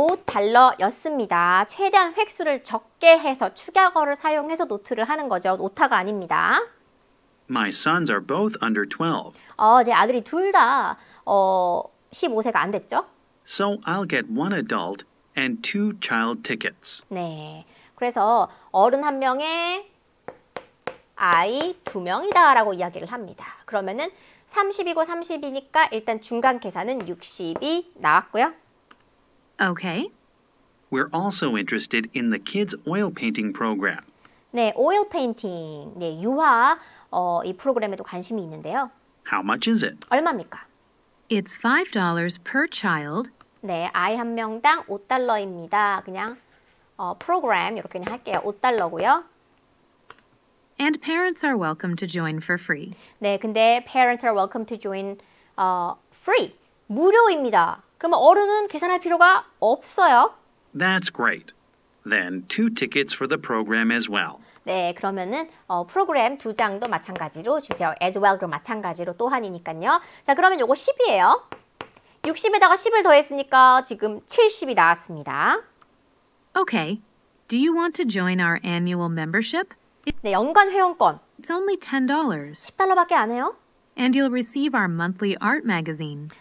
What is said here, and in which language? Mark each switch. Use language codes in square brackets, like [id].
[ko] 15달러였습니다. 최대한 획수를 적게 해서 축약어를 사용해서 노트를 하는 거죠. 오타가 아닙니다. [en] My sons are both under 12. [ko] 제 아들이 둘 다 15세가 안 됐죠? [en] So I'll get one adult and 2 child tickets. [ko] 네. 그래서 어른 1명에 아이 2명이다 라고 이야기를 합니다. 그러면은 30이고 30이니까 일단 중간 계산은 60이 나왔고요. [en] Okay. We're also interested in the kids' oil painting program. [ko] 네, 오일 페인팅, 네, 유화 이 프로그램에도 관심이 있는데요. [en] How much is it? [ko] 얼마입니까? [en] It's $5 per child. [ko] 네, 아이 1명당 5달러입니다. 그냥 프로그램 이렇게 그냥 할게요. 5달러고요. [en] And parents are welcome to join for free. [ko] 네, 근데 [en] parents are welcome to join free. [ko] 무료입니다. 그러면 어른은 계산할 필요가 없어요. [en] That's great. Then 2 tickets for the program as well. [ko] 네, 그러면은 프로그램 2장도 마찬가지로 주세요. [en] as well [ko] 그럼 마찬가지로 또한이니까요. 자, 그러면 요거 10이에요. 60에다가 10을 더했으니까 지금 70이 나왔습니다. [en] Okay. Do you want to join our annual membership? [ko] 네, 연간 회원권 [en] It's only $10. [ko] 10달러밖에 안 해요. [en] And you'll receive our monthly art magazine.